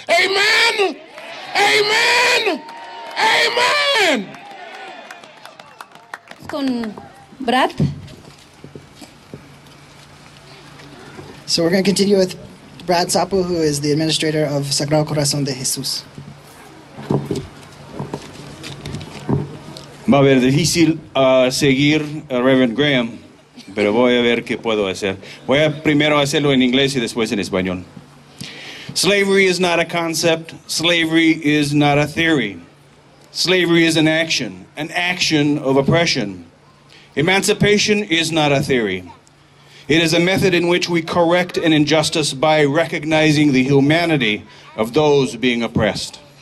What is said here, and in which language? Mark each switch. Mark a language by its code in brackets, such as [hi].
[es] Amen? Amen? Amen? Con Brad. [en] So we're going to continue with Brad Sapo, who is the administrator of Sagrado Corazón de Jesús. [es] Va a ver difícil seguir a Reverend Graham, pero voy a ver qué puedo hacer. Voy a primero hacerlo en inglés y después en español. [en] Slavery is not a concept. Slavery is not a theory. Slavery is an action of oppression. Emancipation is not a theory. It is a method in which we correct an injustice by recognizing the humanity of those being oppressed.